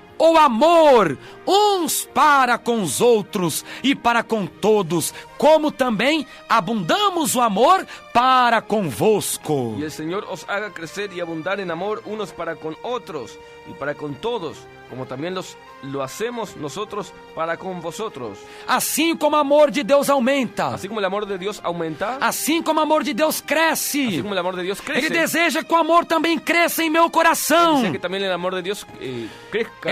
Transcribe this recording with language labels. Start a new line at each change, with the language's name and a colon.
Portuguese: o amor uns para com os outros e para com todos, como também abundamos o amor para convosco.
Spanish: Y el Señor os haga crecer y abundar en amor unos para con otros y para con todos, como también lo hacemos nosotros para con vosotros.
Portuguese: Assim como o amor de Deus aumenta,
Spanish: Así como el amor de Dios aumenta,
Portuguese: assim como o amor de Deus
Spanish: así
Portuguese: cresce,
Spanish: como el amor de Dios crece,
Portuguese: Ele deseja que o amor também cresça em meu coração.
Spanish: desea que también el amor de Dios crezca.